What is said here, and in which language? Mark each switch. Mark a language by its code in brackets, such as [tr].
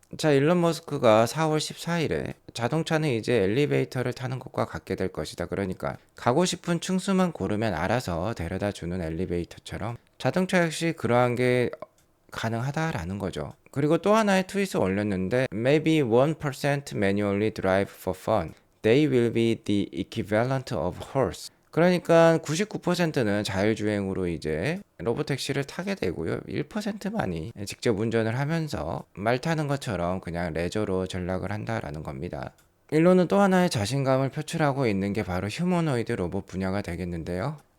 [ko] 자, 일론 머스크가 4월 14일에 자동차는 이제 엘리베이터를 타는 것과 같게 될 것이다. 그러니까 가고 싶은 층수만 고르면 알아서 데려다 주는 엘리베이터처럼 자동차 역시 그러한 게 가능하다라는 거죠. 그리고 또 하나의 트윗을 올렸는데, [en] Maybe 1% manually drive for fun. They will be the equivalent of horse. [ko] 그러니까 99%는 자율주행으로 이제 로보택시를 타게 되고요. 1%만이 직접 운전을 하면서 말 타는 것처럼 그냥 레저로 전락을 한다라는 겁니다. 일론은 또 하나의 자신감을 표출하고 있는 게 바로 휴머노이드 로봇 분야가 되겠는데요.